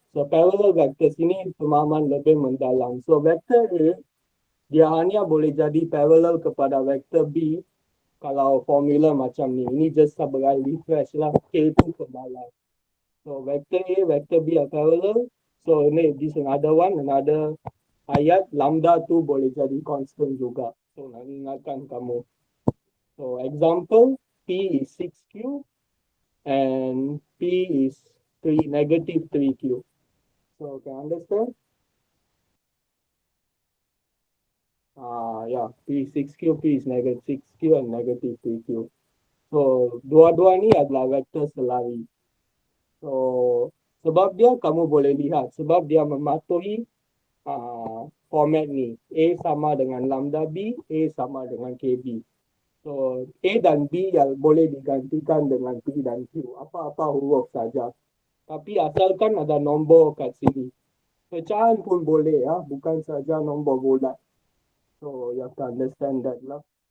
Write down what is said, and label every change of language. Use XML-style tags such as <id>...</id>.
<ms>So parallel vectors ini pemahaman lebih mendalam. So vector A, dia hanya boleh jadi parallel kepada vector B kalau formula macam ni. Ini just sebagai refresh lah. K itu ke bawah.</ms> <en>So vector A, vector B are parallel. So ini this another one, another ayat lambda</en> <ms>tu boleh jadi constant juga.</ms> <en>So</en> <ms>nak ingatkan kamu.</ms> <en>So example, P is 6Q and P is negative 3Q. So can you understand? Yeah, P is 6Q, P is negative 6Q and negative 3Q.</en> <ms>So dua-dua ni adalah vektor selari. So sebab dia kamu boleh lihat, sebab dia mematuhi format ni. A sama dengan lambda B, A sama dengan KB. So A dan B yang boleh digantikan dengan P dan Q. Apa-apa huruf saja. Tapi asalkan ada nombor kat sini. Pecahan pun boleh ya, bukan saja nombor bulat.</ms> <en>So you have to understand that lah.</en>